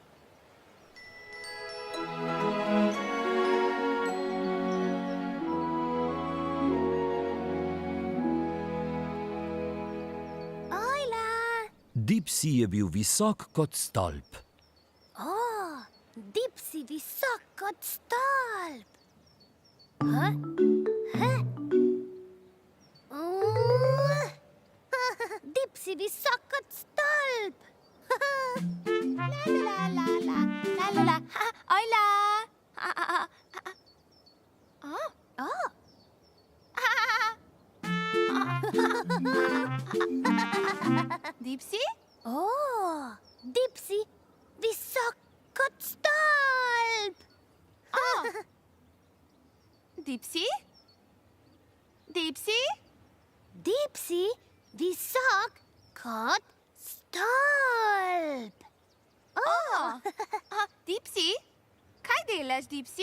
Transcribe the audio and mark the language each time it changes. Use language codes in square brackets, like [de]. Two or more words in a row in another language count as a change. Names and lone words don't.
[sl] Dipsy je bil visok kot stolp. Dipsy visok kot stolp. Dipsy visok kot stolp. La la la la la la. Ojla. Dipsy? Dipsy visok kot stolp. Dipsy? Dipsy? Dipsy visok kot stolp. Dipsy? Kaj delaš, Dipsy?